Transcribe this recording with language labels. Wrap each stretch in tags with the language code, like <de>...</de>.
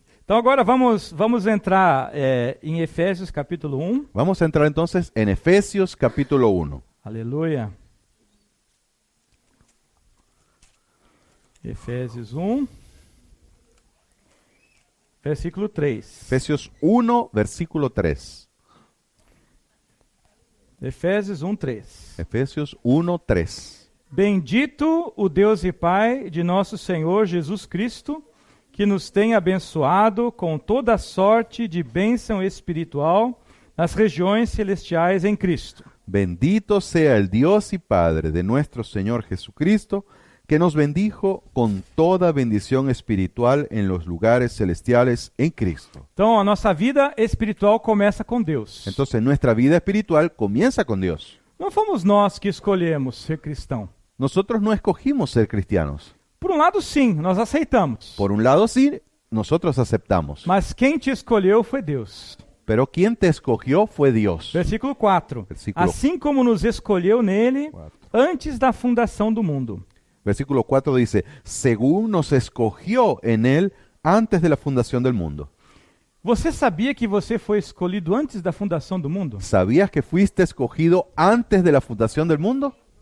<pt>Então agora vamos entrar em Efésios capítulo 1.</pt> <es>Vamos a entrar entonces en Efesios capítulo 1.</es> <pt>Aleluia. Efésios 1, versículo 3.</pt> <es>Efesios 1, versículo 3.</es> <pt>Efésios 1, 3.</pt> <es>Efesios 1, 3.</es> <pt>Bendito o Deus e Pai de nosso Senhor Jesus Cristo, que nos tem abençoado com toda sorte de bênção espiritual nas regiões celestiais em Cristo.</pt> <es>Bendito sea el Dios y Padre de nuestro Señor Jesucristo, que nos bendijo con toda bendición espiritual en los lugares celestiales en Cristo.</es> <pt>Então, a nossa vida espiritual começa com Deus.</pt> <es>Entonces nuestra vida espiritual comienza con Dios.</es> <pt>Não fomos nós que escolhemos ser cristão.</pt> <es>Nosotros no escogimos ser cristianos.</es> <pt>Por um lado, sim, nós aceitamos.</pt> <es>Por un lado sí, nosotros aceptamos.</es> <pt>Mas quem te escolheu foi Deus.</pt> <es>Pero quien te escogió fue Dios.</es> <pt>Versículo 4.</pt> <es>Versículo-</es> <pt>Assim como nos escolheu nele</pt> <es>4.</es> <pt>antes da fundação do mundo.</pt> <es>Versículo 4 dice, según nos escogió en él antes de la fundación del mundo.</es> <pt>Você sabia que você foi escolhido antes da fundação do mundo?</pt> <es>¿Sabías que fuiste escogido antes de la fundación del mundo?</es>